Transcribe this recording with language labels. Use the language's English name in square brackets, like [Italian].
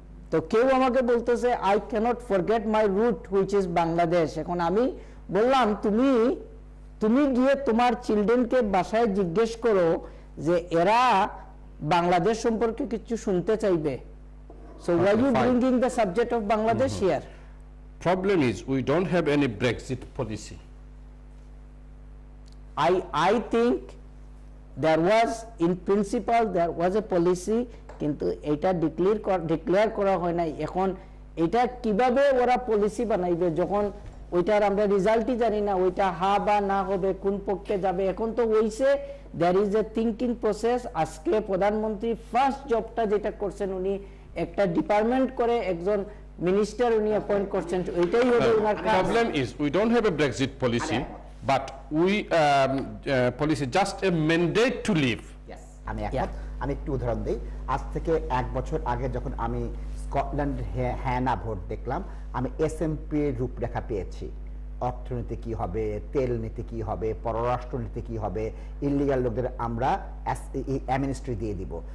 [Bangla] তো কেউ আমাকে বলতেছে [English] I can't forget my root which is Bangladesh. [Bangla] এখন আমি বললাম তুমি গিয়ে তোমার চিলড্রেনকে বাসায় জিজ্ঞেস করো যে এরা বাংলাদেশ সম্পর্কে কিছু শুনতে চাইবে। [English] So why you bringing the subject of Bangladesh here? Problem is we don't have any Brexit policy. I think there was in principle there was a policy, [Bangla] কিন্তু এটা ডিক্লেয়ার করা হয় নাই। এখন এটা কিভাবে ওরা পলিসি বানাইবে যখন ওইটার আমরা রেজাল্টই জানি না, ওইটা হা বা না হবে, কোন পক্ষে যাবে? এখন তো হইছে [English] there is a thinking process। [Bangla] আজকে প্রধানমন্ত্রী ফার্স্ট জবটা যেটা করছেন, উনি একটা ডিপার্টমেন্ট করে একজন মিনিস্টার উনি অ্যাপয়েন্ট করছেন, ওইটাই হলো ওনার কাজ। [English] Problem is we don't have a Brexit policy, but we policy just a mandate to leave. [Bangla] Yes, আমি একটু উদাহরণ দিই। আজ থেকে 1 বছর আগে যখন আমি স্কটল্যান্ড হ্যাঁ না ভোট দেখলাম, আমি এসএমপি রূপরেখা পেয়েছি। অর্থনীতি কি হবে, তেল নীতি কি হবে, পররাষ্ট্র নীতি কি হবে, ইলিগাল লোকদের আমরা অ্যামনেস্টি দিয়ে দিব।